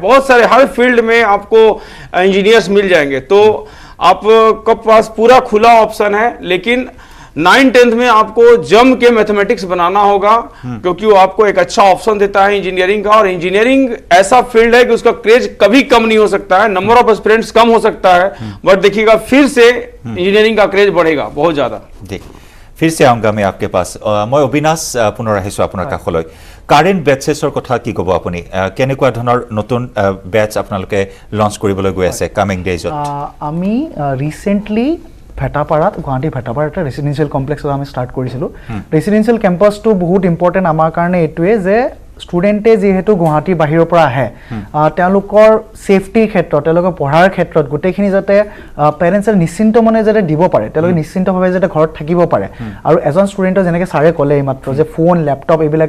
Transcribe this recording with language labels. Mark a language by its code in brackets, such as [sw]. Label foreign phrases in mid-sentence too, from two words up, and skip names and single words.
[hi] बहुत सारे हर फील्ड में आपको इंजीनियर्स मिल जाएंगे तो आपके पास पूरा खुला ऑप्शन है लेकिन 9-10th में आपको जम के मैथमेटिक्स बनाना होगा क्योंकि वो आपको एक अच्छा ऑप्शन देता है इंजीनियरिंग का और इंजीनियरिंग ऐसा फील्ड है कि उसका क्रेज कभी कम नहीं हो सकता है [en] number of aspirants [hi] कम हो सकता है बट देखिएगा फिर से इंजीनियरिंग का क्रेज बढ़ेगा बहुत ज्यादा जी फिर से आऊँगा मैं आपके पास मैं अविनाश पुनः [as] আহিছোঁ আপোনাৰ কাষলৈ [en] current batches [as] কথা কি ক'ব আপুনি কেনেকুৱা ধৰণৰ নতুন বেচ আপোনালোকে লঞ্চ কৰিবলৈ গৈ আছে [en] coming days [as] আমি ৰিসেন্টলি ভেটাপাৰাত গুৱাহাটী ভেটাপাৰাত এটা [en] residential complex [as] আমি স্টাৰ্ট কৰিছিলোঁ [en] residential campus [as] বহুত ইম্পৰ্টেণ্ট আমাৰ কাৰণে এইটোৱে যে ষ্টুডেণ্টে যিহেতু গুৱাহাটীৰ বাহিৰৰ পৰা আহে তেওঁলোকৰ সেফটিৰ ক্ষেত্ৰত তেওঁলোকৰ পঢ়াৰ ক্ষেত্ৰত গোটেইখিনি যাতে পেৰেণ্টছে নিশ্চিন্ত মনে যাতে দিব পাৰে তেওঁলোকে নিশ্চিন্তভাৱে যাতে ঘৰত থাকিব পাৰে আৰু এজন ষ্টুডেণ্টৰ যেনেকৈ ছাৰে ক'লে এইমাত্ৰ যে ফোন লেপটপ এইবিলাকে